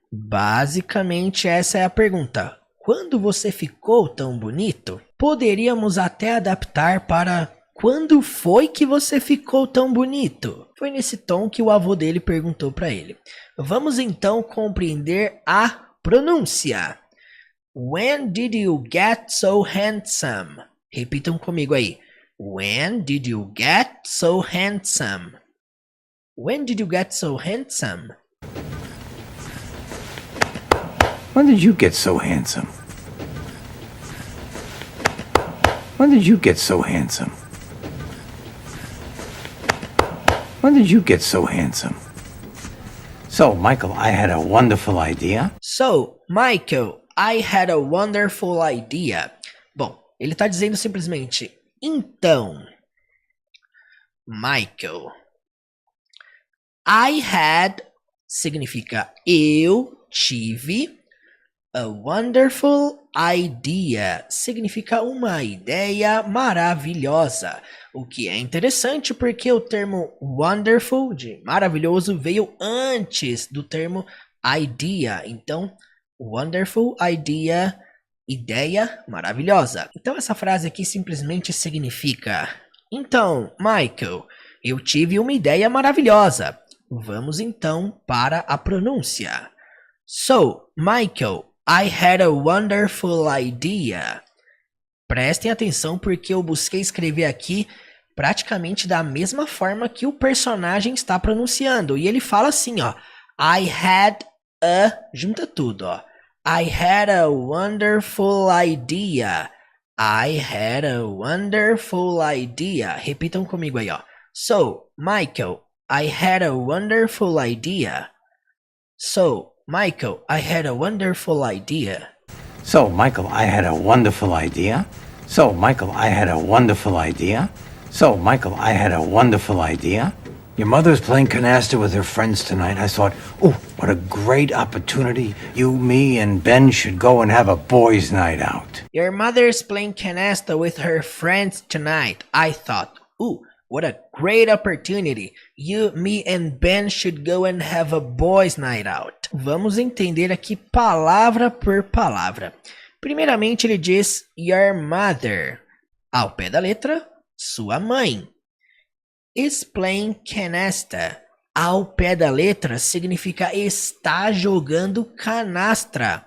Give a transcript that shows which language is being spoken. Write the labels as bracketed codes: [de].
[pt] Basicamente, essa é a pergunta. Quando você ficou tão bonito? Poderíamos até adaptar para quando foi que você ficou tão bonito? Foi nesse tom que o avô dele perguntou para ele. Vamos então compreender a pronúncia. [en] When did you get so handsome? [pt] Repitam comigo aí. [en] When did you get so handsome? When did you get so handsome? When did you get so handsome? When did you get so handsome? When did you get so handsome? So, Michael, I had a wonderful idea. So, Michael, I had a wonderful idea. [pt] Bom, ele está dizendo simplesmente, então, Michael, [en] I had [pt] significa eu tive, [en] a wonderful idea [pt] significa uma ideia maravilhosa. O que é interessante porque o termo wonderful, de maravilhoso, veio antes do termo idea. Então, wonderful idea, ideia maravilhosa. Então essa frase aqui simplesmente significa: então, Michael, eu tive uma ideia maravilhosa. Vamos então para a pronúncia. [en] So, Michael, I had a wonderful idea. [pt] Prestem atenção porque eu busquei escrever aqui praticamente da mesma forma que o personagem está pronunciando. E ele fala assim, ó. [en] I had a... [pt] Junta tudo, ó. [en] I had a wonderful idea. I had a wonderful idea. [pt] Repitam comigo aí, ó. [en] So, Michael, I had a wonderful idea. So, Michael, I had a wonderful idea. So, Michael, I had a wonderful idea. So, Michael, I had a wonderful idea. So, Michael, I had a wonderful idea. Your mother's playing canasta with her friends tonight. I thought, oh, what a great opportunity. You, me, and Ben should go and have a boys' night out. Your mother's playing canasta with her friends tonight. I thought, ooh, what a great opportunity. You, me, and Ben should go and have a boys' night out. [pt] Vamos entender aqui palavra por palavra. Primeiramente ele diz [en] your mother. [pt] Ao pé da letra, sua mãe. [en] Is playing canasta. [pt] Ao pé da letra significa está jogando canastra.